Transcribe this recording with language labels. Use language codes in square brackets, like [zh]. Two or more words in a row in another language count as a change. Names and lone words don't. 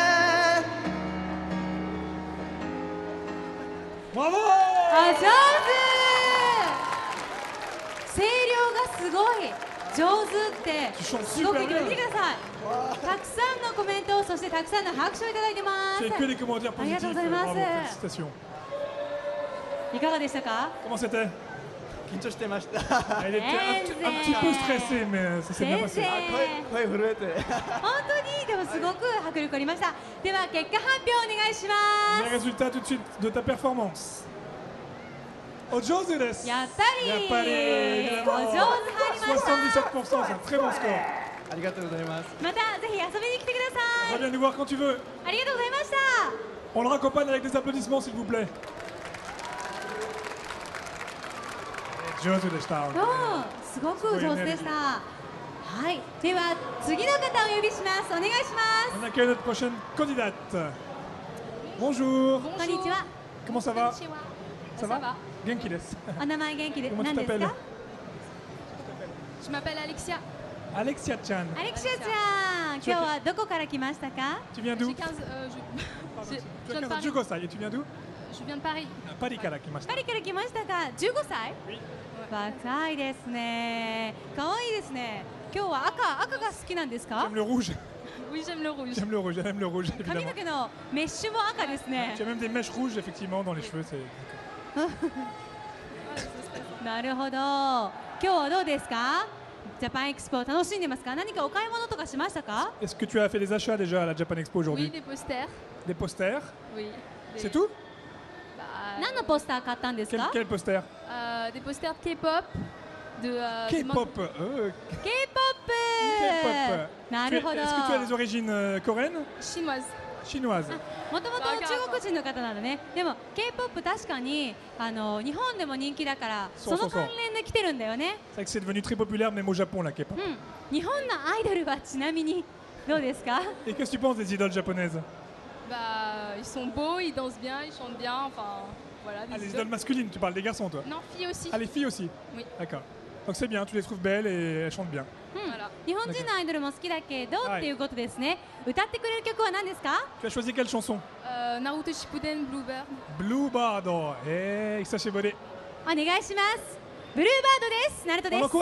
[ja] あ、上手。声量がすごい上手ってすごく言って見てください。たくさんのコメントそしてたくさんの拍手をいただいてます。 [fr] C'est que des commentaires [ja] ありがとうござい [fr] positifs. [ja] ます [fr] Bravo, félicitations. [ja] いかがでしたか？ [fr] Comment c'était? [ja] 緊張してました。 [fr] Elle était un petit peu stressée, mais ça s'est bien passé. [ja] 声震えて。本当にでもすごく迫力ありました。では結果発表お願いしま [fr] Les [ja] す。 [fr] résultats tout de suite de ta performance. [ja] お上手です。やったりやっぱりお上手入りました。 [fr] 77%, c'est un très bon score. [ja] ありがとうございます。またぜひ遊びに来てください。 [fr] Reviens nous voir quand tu veux. [ja] ありがとうございました。 [fr] On le raccompagne avec des applaudissements, s'il vous plaît. [ja] 上手でした。うん、すごく上手でした。はい、では次の方をお呼びします。お願いしま [fr] On accueille notre prochaine candidate. Bonjour. [ja] す。こんにちは。 [fr] Comment ça va? Ça Ça va. va? [ja] 元気です. お名前元気で [fr] Comment tu [ja] 何です [fr] t'appelles? [ja] か？ [fr] Je m'appelle Alexia. [ja] Alexia-chan. アレクシアちゃん、今日はどこから来ましたか？ [fr] Tu viens d'où? J'ai 15. Je Tu viens de as Paris. 15 歳. Et tu viens d'où? Je viens de Paris. [ja] パリから来ましたパ。リから来ましたか？15歳？若いですね。可愛いですね。今日は赤が好きなんですか [fr] J'aime le rouge. Oui, j'aime le rouge. J'aime le rouge. J'aime le rouge, [ja] 髪 [fr] évidemment. [ja] の毛のメッシュも赤ですね [fr] Tu as même des mèches rouges, effectivement, dans les cheveux. C'est... [ja] なるほど。今日はどうですか？ジャパンエクスポ楽しんでますか？何かお買い物とかしましたか？ [fr] Est-ce que tu as fait des achats déjà à la Japan Expo Oui, aujourd'hui? des posters. Des posters? Oui. C'est tout? Bah, [ja] 何のポスター買ったんですか？ [fr] Quel poster? des posters de K-pop. K-pop. [ja] K-POP な [fr] Tu [ja] る [fr] es- [ja] ほど。 [fr] Est-ce que tu as des origines coréennes? Chinoise. Chinoises. [ja] もともと中国人の方なのね。でも K-POP 確かに日本でも人気だからそうそうそうその関連で来てるんだよね。 [fr] C'est vrai que c'est devenu très populaire, même au Japon, la K-pop. [ja] うん。日本のアイドルはちなみにどうですか？ [fr] Et qu'est-ce que tu penses des idoles japonaises? Bah, ils sont beaux, ils dansent bien, ils chantent bien. Enfin, voilà. Des Ah, les idoles. idoles masculines, tu parles des garçons, toi? Non, filles aussi. Ah, les filles aussi? Oui. D'accord. Donc c'est bien, tu les trouves belles et elles chantent bien. [ja] 日本人のアイドルも好きだけどっていうことですね。歌ってくれる曲は何ですか？ [fr] Tu as choisi quelle chanson? Naruto Shippuden, Bluebird. Bluebird. Eh, ça c'est volé. [ja] お願いします。ブルーバードです。ナルトで [fr] On [ja] す。